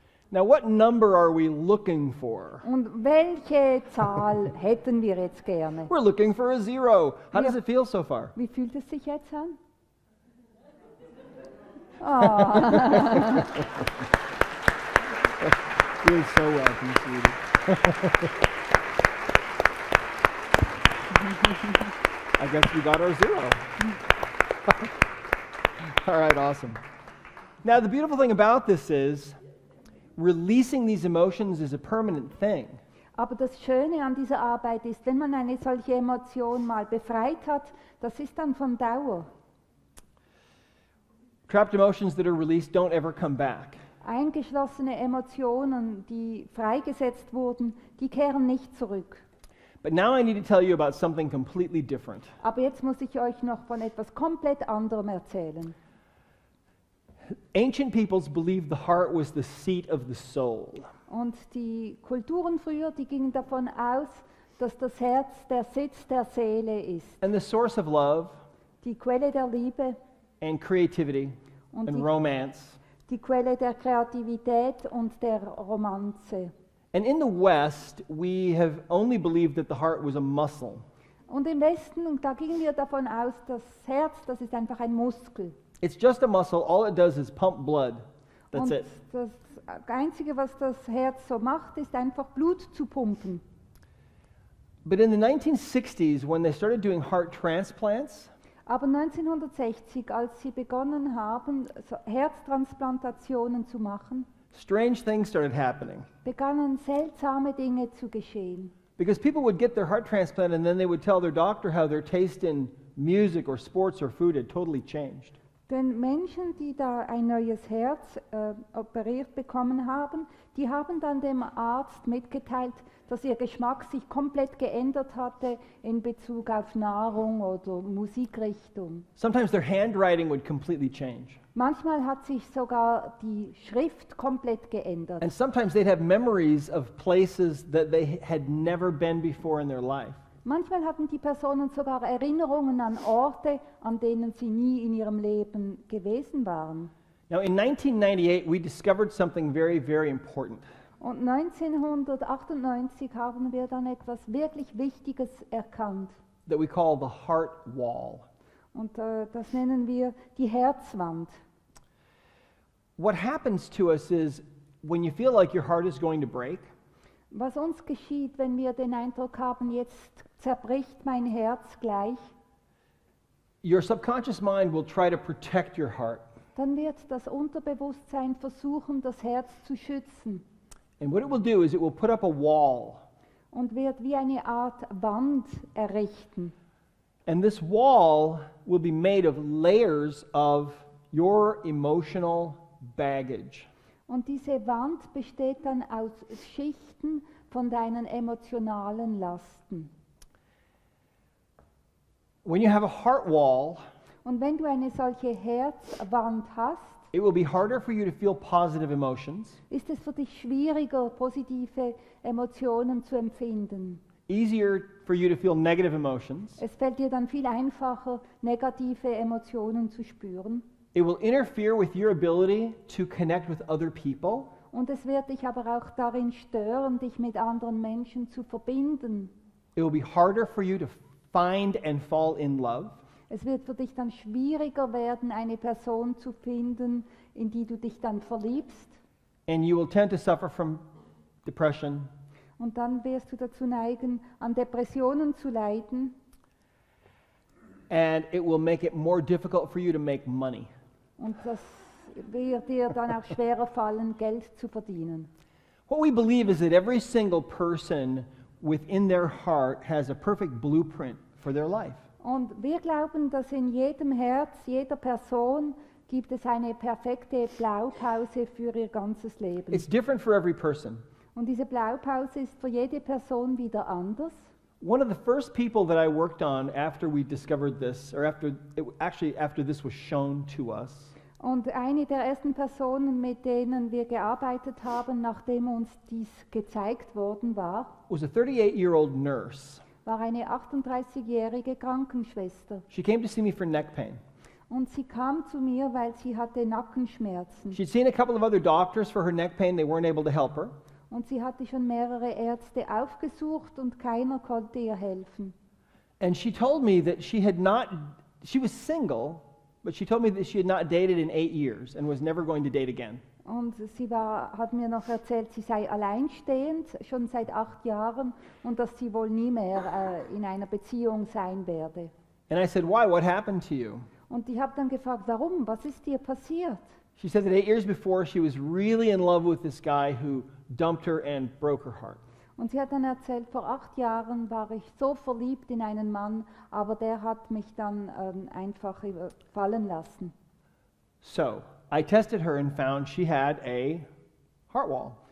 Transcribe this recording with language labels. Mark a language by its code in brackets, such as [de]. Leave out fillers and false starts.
[en] Now, what number are we looking for? [de] Und welche Zahl hätten wir jetzt gerne? [en] We're looking for a 0. How does [de] Ja. [en] it feel so far? [de] Wie fühlt es sich jetzt an? [en] Doing so well, sweetie. I guess we got our 0. All right, awesome. Now, the beautiful thing about this is releasing these emotions is a permanent thing. [de] Aber das Schöne an dieser Arbeit ist, wenn man eine solche Emotion mal befreit hat, das ist dann von Dauer. [en] Trapped emotions that are released don't ever come back. [de] Eingeschlossene Emotionen, die freigesetzt wurden, die kehren nicht zurück. [en] But now I need to tell you about something completely different. [de] Aber jetzt muss ich euch noch von etwas komplett anderem erzählen. [en] Ancient peoples believed the heart was the seat of the soul. [de] Und die Kulturen früher, die gingen davon aus, dass das Herz der Sitz der Seele ist. [en] And the source of love [de] Die Quelle der Liebe [en] and creativity [de] und and die, [en] romance. [de] die Quelle der Kreativität und der Romanze. [en] And in the West, we have only believed that the heart was a muscle. [de] Und im Westen, und da gingen wir davon aus, das Herz, das ist einfach ein Muskel. [en] It's just a muscle. All it does is pump blood. That's [de] Und [en] it. [de] das Einzige, was das Herz so macht, ist einfach Blut zu pumpen. [en] But in the 1960s, when they started doing heart transplants, [de] Aber 1960, als sie begonnen haben, so Herztransplantationen zu machen, [en] strange things started happening. [de] begannen seltsame Dinge zu geschehen. [en] Because people would get their heart transplant and then they would tell their doctor how their taste in music or sports or food had totally changed. [de] Denn Menschen, die da ein neues Herz operiert bekommen haben, die haben dann dem Arzt mitgeteilt, dass ihr Geschmack sich komplett geändert hatte in Bezug auf Nahrung oder Musikrichtung. [en] Sometimes their handwriting would completely change. [de] Manchmal hat sich sogar die Schrift komplett geändert. [en] And sometimes they'd have memories of places that they had never been before in their life. [de] Manchmal hatten die Personen sogar Erinnerungen an Orte, an denen sie nie in ihrem Leben gewesen waren. [en] Now, in 1998, we discovered something very, very important. [de] Und 1998 haben wir dann etwas wirklich Wichtiges erkannt. [en] That we call the heart wall. [de] Und das nennen wir die Herzwand. [en] What happens to us is when you feel like your heart is going to break, [de] Was uns geschieht, wenn wir den Eindruck haben, jetzt zerbricht mein Herz gleich, [en] your subconscious mind will try to protect your heart. [de] dann wird das Unterbewusstsein versuchen, das Herz zu schützen [en] And what it will do is it will put up a wall. [de] und wird wie eine Art Wand errichten. [en] And this wall will be made of layers of your emotional baggage. [de] Und diese Wand besteht dann aus Schichten von deinen emotionalen Lasten. [en] When you have a heart wall, [de] Und wenn du eine solche Herzwand hast, [en] it will be harder for you to feel positive emotions, [de] ist es für dich schwieriger, positive Emotionen zu empfinden. [en] easier for you to feel negative emotions. [de] Es fällt dir dann viel einfacher, negative Emotionen zu spüren. [en] It will interfere with your ability to connect with other people. [de] Und es wird dich aber auch darin stören, dich mit anderen Menschen zu verbinden. [en] It will be harder for you to find and fall in love. [de] Es wird für dich dann schwieriger werden, eine Person zu finden, in die du dich dann verliebst. [en] And you will tend to suffer from depression, [de] Und dann wirst du dazu neigen, an Depressionen zu leiden. [en] and it will make it more difficult for you to make money. [de] Und das wird dir dann auch schwerer fallen, Geld zu verdienen. [en] What we believe is that every single person within their heart has a perfect blueprint for their life. [de] Und wir glauben, dass in jedem Herz, jeder Person, gibt es eine perfekte Blaupause für ihr ganzes Leben. [en] It's different for every person. [de] Und diese Blaupause ist für jede Person wieder anders. [en] One of the first people that I worked on after we discovered this, or after this was shown to us, [de] Und eine der ersten Personen, mit denen wir gearbeitet haben, nachdem uns dies gezeigt worden war, [en] was a 38-year-old nurse. [de] war eine 38-jährige Krankenschwester. [en] She came to see me for neck pain. [de] Und sie kam zu mir, weil sie hatte Nackenschmerzen. [en] She'd seen a couple of other doctors for her neck pain. They weren't able to help her. [de] Und sie hatte schon mehrere Ärzte aufgesucht und keiner konnte ihr helfen. [en] And she told me that she was single, but she told me that she had not dated in 8 years and was never going to date again. [de] Und sie hat mir noch erzählt, sie sei alleinstehend, schon seit 8 Jahren, und dass sie wohl nie mehr in einer Beziehung sein werde. [en] And I said, why? What happened to you? [de] Und ich habe dann gefragt, warum? Was ist dir passiert? [en] She said that 8 years before, she was really in love with this guy who dumped her and broke her heart. [de] Und sie hat dann erzählt, vor 8 Jahren war ich so verliebt in einen Mann, aber der hat mich dann einfach fallen lassen. [en] So I tested her and found she had a heart wall.